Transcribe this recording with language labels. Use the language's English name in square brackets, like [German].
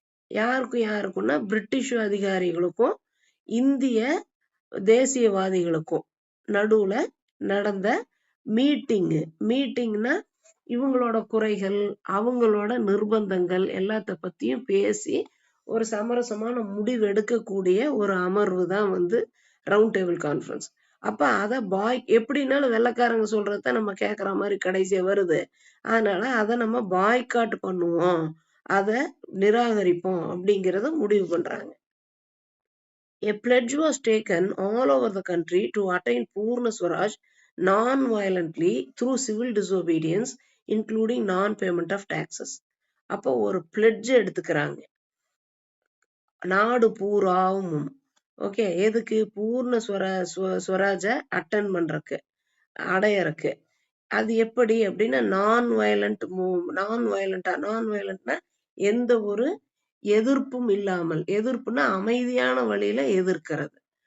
[Tamil] யாருக்கும்னா British அதிகாரிகளுக்கும் இந்திய தேசியவாதிகளுக்கும் நடுவுல நடந்த மீட்டிங்னா இவங்களோட குறைகள், அவங்களோட நிர்பந்தங்கள் எல்லாத்த பத்தியும் பேசி ஒரு சமரசமான முடிவு எடுக்கக்கூடிய ஒரு அமர்வு தான் வந்து ரவுண்ட் டேபிள் கான்ஃபரன்ஸ். அப்ப அத எப்படின்னாலும் வெள்ளைக்காரங்க சொல்றத நம்ம கேட்கற மாதிரி கடைசியா வருது. அதனால அதை நம்ம பாய்காட் பண்ணுவோம், அதை நிராகரிப்போம் அப்படிங்கறத முடிவு பண்றாங்க. [English] A pledge was taken all over the country to attain Purna Swaraj non-violently through civil disobedience, including non-payment of taxes. [Tamil] அப்போ ஒரு பிளெட்ஜ் எடுத்துக்கிறாங்க நாடு பூராவும். ஓகே, எதுக்கு? பூர்ண ஸ்வராஜ அட்டன் பண்றதுக்கு, அடையறக்கு. அது எப்படி அப்படின்னா நான் வயலண்டா எந்த ஒரு எதிர்ப்பும் இல்லாமல், எதிர்ப்புனா அமைதியான வழியில எதிர்க்கிறது.